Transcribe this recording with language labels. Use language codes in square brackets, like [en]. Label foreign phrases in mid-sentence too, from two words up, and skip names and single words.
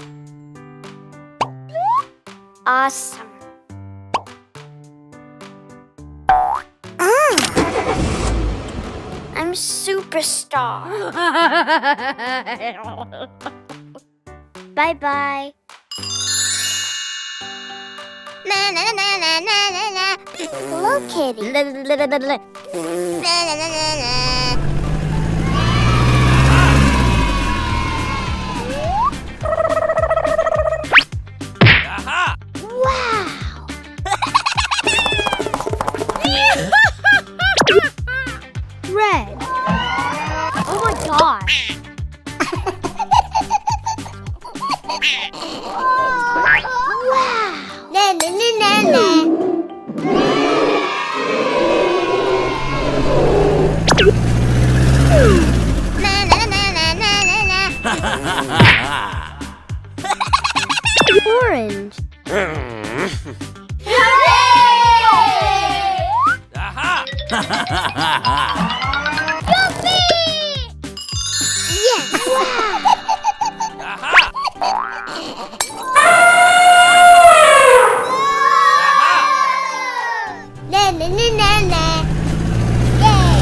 [en] Awesome. I'm superstar. Bye-bye. Na na na na na na na. Hello, kitty. Na na na na na. Wow. Red. Oh my gosh. Wow! Na na na na na. Na na na na na na na. Orange. Yes! Na na na na na. Yay!